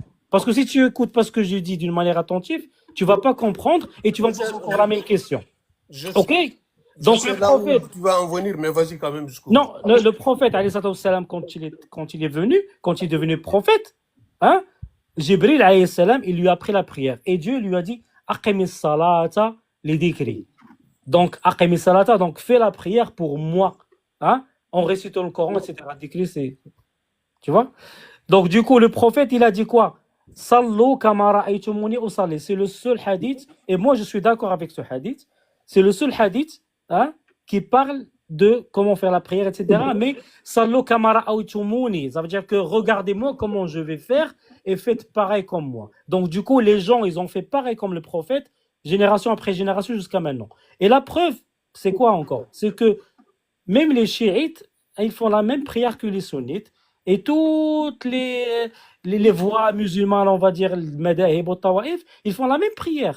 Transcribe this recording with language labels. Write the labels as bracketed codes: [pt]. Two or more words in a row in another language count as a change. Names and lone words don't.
[fr] Parce que si tu écoutes pas ce que je dis d'une manière attentive, tu vas pas comprendre et tu vas me poser encore la même question. Ok? Donc Je le sais là où prophète, tu vas en venir, mais vas-y quand même jusqu'au bout. non, le prophète, [ar] عليه الصلاة والسلام, [fr] quand il est venu, quand il est devenu prophète, hein, Jibril, [ar] عليه السلام, [fr] il lui a appris la prière. Et Dieu lui a dit, [ar] أقم الصلاة لذكري. [fr] Donc, [ar] أقم الصلاة, [fr] donc fais la prière pour moi. Hein, en récitant le Coran, etc. Dhikri, c'est, tu vois? Donc, du coup, le prophète, il a dit quoi? [ar] صلوا كما رأيتموني أصلي. [fr] C'est le seul hadith, et moi je suis d'accord avec ce hadith, c'est le seul hadith, hein, qui parle de comment faire la prière, etc. Mais [ar] صلوا كما رأيتموني, [fr] ça veut dire que regardez-moi comment je vais faire et faites pareil comme moi. Donc, du coup, les gens, ils ont fait pareil comme le prophète, génération après génération jusqu'à maintenant. Et la preuve, c'est quoi encore? C'est que même les chiites, ils font la même prière que les sunnites. Et toutes les voix musulmanes, on va dire, le madahib ou tawaïf, ils font la même prière.